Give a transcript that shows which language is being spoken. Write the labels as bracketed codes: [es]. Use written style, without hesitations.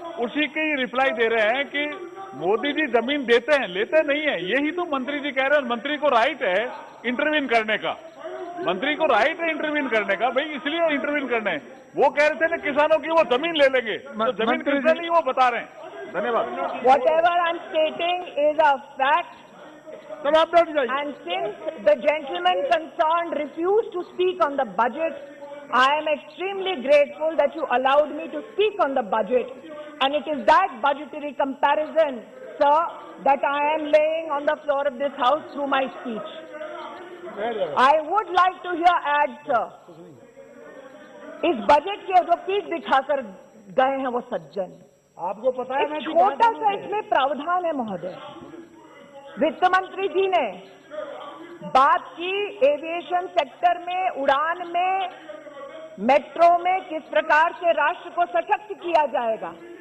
[hi] उसी की रिप्लाई दे रहे हैं कि मोदी जी जमीन देते हैं, लेते नहीं है। यही तो मंत्री जी कह रहे हैं। मंत्री को राइट है इंटरवीन करने का, मंत्री को राइट है इंटरवीन करने का, भाई इसलिए इंटरवीन करने हैं। वो कह रहे थे ना किसानों की वो जमीन ले लेंगे, तो जमीन किसने नहीं वो बता रहे हैं। धन्यवाद। [en] Whatever I'm stating is a fact. [hi] चलो आप बैठ जाइए। [en] And since the gentleman concerned refused to speak on the budget, I am extremely grateful that you allowed me to speak on the budget. And it is that budgetary comparison, sir, that I am laying on the floor of this House through my speech. I would like to hear add, sir, [hi] इस budget के जो पीठ दिखाकर गए हैं वो सज्जन। आपको पता है एक छोटा सा इसमें प्रावधान है महोदय। वित्त मंत्री जी ने बात की एविएशन सेक्टर में, उड़ान में, मेट्रो में किस प्रकार से राष्ट्र को सशक्त किया जाएगा।